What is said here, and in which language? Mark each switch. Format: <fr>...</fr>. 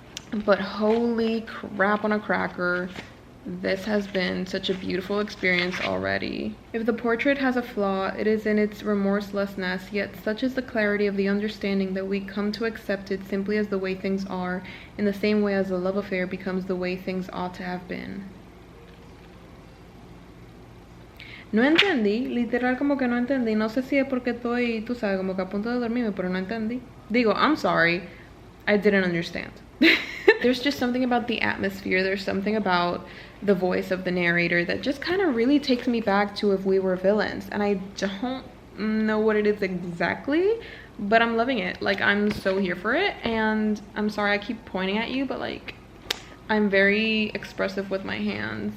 <en>But holy crap on a cracker. This has been such a beautiful experience already. If the portrait has a flaw, it is in its remorselessness, yet such is the clarity of the understanding that we come to accept it simply as the way things are, in the same way as a love affair becomes the way things ought to have been.</en> <es>No entendí, literal como que no entendí. No sé si es porque estoy, tú sabes, como que a punto de dormirme, pero no entendí.</es> <en>Digo, I'm sorry, I didn't understand. There's just something about the atmosphere, there's something about the voice of the narrator that just kind of really takes me back to if we were villains. And I don't know what it is exactly, but I'm loving it. Like, I'm so here for it. And I'm sorry I keep pointing at you, but like, I'm very expressive with my hands.</en>